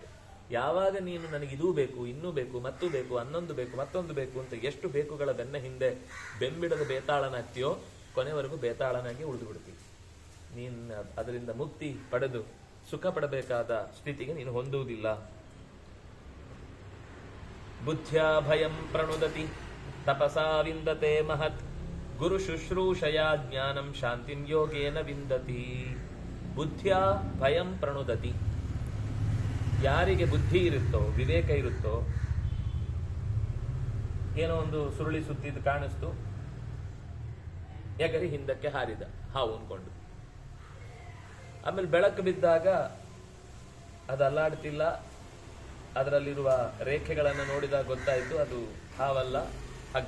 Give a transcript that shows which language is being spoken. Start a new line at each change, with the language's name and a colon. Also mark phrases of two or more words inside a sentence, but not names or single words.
Kannada: ಯಾವಾಗ ನೀನು ನನಗೆ ಇದೂ ಬೇಕು, ಇನ್ನೂ ಬೇಕು, ಮತ್ತೂ ಬೇಕು, ಅನ್ನೊಂದು ಬೇಕು, ಮತ್ತೊಂದು ಬೇಕು ಅಂತ ಎಷ್ಟು ಬೇಕುಗಳ ಬೆನ್ನ ಹಿಂದೆ ಬೆಂಬಿಡದ ಬೇತಾಳನಾಗ್ತೀಯೋ ಕೊನೆವರೆಗೂ ಬೇತಾಳನಾಗಿ ಉಳಿದು ಬಿಡ್ತೀವಿ. ನೀನು ಅದರಿಂದ ಮುಕ್ತಿ ಪಡೆದು ಸುಖ ಪಡಬೇಕಾದ ಸ್ಥಿತಿಗೆ ನೀನು ಹೊಂದುವುದಿಲ್ಲ.
Sanskrit: ಬುದ್ಧ್ಯ ಭಯಂ ಪ್ರಣುದತಿ ತಪಸಾ ವಿಂದತೆ ಮಹತ್, ಗುರು ಶುಶ್ರೂಷಯ ಜ್ಞಾನಂ ಶಾಂತಿಂ ಯೋಗೇನ ವಿಂದತಿ. ಬುದ್ಧ್ಯ ಭಯಂ ಪ್ರಣುದತಿ,
Kannada: ಯಾರಿಗೆ ಬುದ್ಧಿ ಇರುತ್ತೋ, ವಿವೇಕ ಇರುತ್ತೋ, ಏನೋ ಒಂದು ಸುರುಳಿ ಸುತ್ತಿದ್ದು ಕಾಣಿಸ್ತು, ಎಗರಿ ಹಿಂದಕ್ಕೆ ಹಾರಿದ ಹಾವು ಅನ್ಕೊಂಡು. ಆಮೇಲೆ ಬೆಳಕು ಬಿದ್ದಾಗ ಅದು ಅಲ್ಲಾಡ್ತಿಲ್ಲ, ಅದರಲ್ಲಿರುವ ರೇಖೆಗಳನ್ನು ನೋಡಿದಾಗ ಗೊತ್ತಾಯಿತು ಅದು ಹಾವಲ್ಲ, ಹಗ್ಗ.